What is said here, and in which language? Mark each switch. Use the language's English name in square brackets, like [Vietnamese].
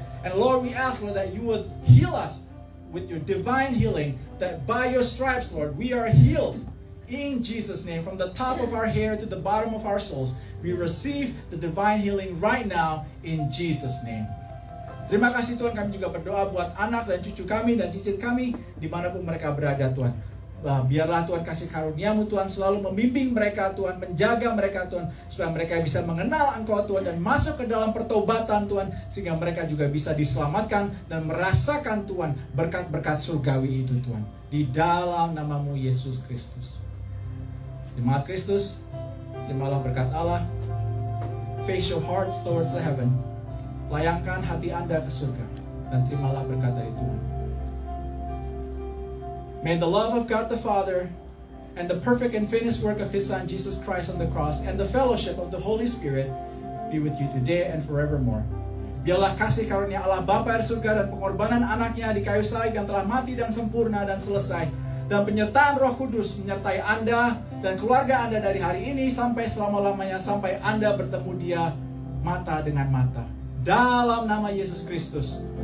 [English] And Lord, we ask Lord that You would heal us with Your divine healing, that by Your stripes Lord, we are healed. In Jesus' name, from the top of our hair to the bottom of our souls, we receive the divine healing right now in Jesus' name. [Indonesian] Terima kasih Tuhan, kami juga berdoa buat anak dan cucu kami dan cicit kami dimanapun mereka berada Tuhan. Biarlah Tuhan kasih karunia-Mu Tuhan selalu membimbing mereka Tuhan, menjaga mereka Tuhan, supaya mereka bisa mengenal Engkau Tuhan dan masuk ke dalam pertobatan Tuhan, sehingga mereka juga bisa diselamatkan dan merasakan Tuhan berkat-berkat surgawi itu Tuhan. Di dalam nama-Mu Yesus Kristus. Jemaat Kristus, terimalah berkat Allah. [English] Face your hearts towards the heaven. [Indonesian] Layangkan hati Anda ke surga dan terimalah berkat dari Tuhan. [English] May the love of God the Father and the perfect and finished work of His Son Jesus Christ on the cross and the fellowship of the Holy Spirit be with you today and forevermore. [Indonesian] Biarlah kasih karunia Allah Bapa di surga dan pengorbanan anaknya di kayu salib yang telah mati dan sempurna dan selesai, dan penyertaan Roh Kudus menyertai Anda dan keluarga Anda dari hari ini sampai selama-lamanya, sampai Anda bertemu Dia mata dengan mata. Dalam nama Yesus Kristus.